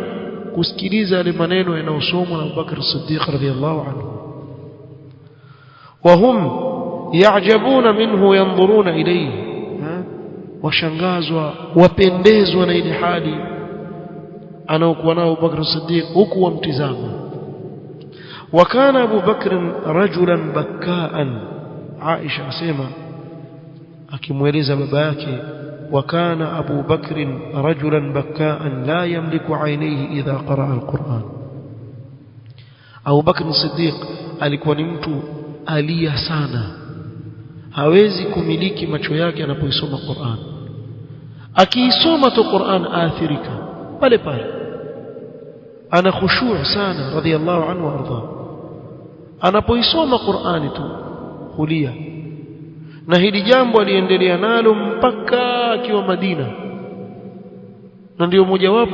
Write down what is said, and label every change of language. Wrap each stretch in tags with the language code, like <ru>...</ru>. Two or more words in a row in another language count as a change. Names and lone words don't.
<sw>Kusikiliza yale maneno yanayosomwa na Abu Bakr as-Siddiq</sw> <ar>رضي الله عنه. وهم يعجبون منه ينظرون إليه,</ar> <sw>washangazwa wapendezwa na ile hali anaokuwa nao Abu Bakr as-Siddiq huku wamtizama.</sw> <ar>وكان أبو بكر رجلا بكاء.</ar> <sw>عائشة أسيما akimweleza baba yake,</sw> <ar>وكان أبو بكر رجلا بكاء لا يملك عينيه إذا قرأ القرآن.</ar> <sw>Abu Bakr as-Siddiq alikuwa ni mtu alia sana, hawezi kumiliki macho yake anapoisoma Qur'an. Akiisoma tu Qur'an aathirika pale pale, ana khushu' sana</sw> <ar>رضي الله عنه</ar> <sw>warda. Anapoisoma Qur'ani tu hulia, na hili jambo aliendelea nalo mpaka akiwa Madina, na ndio mojawapo</sw>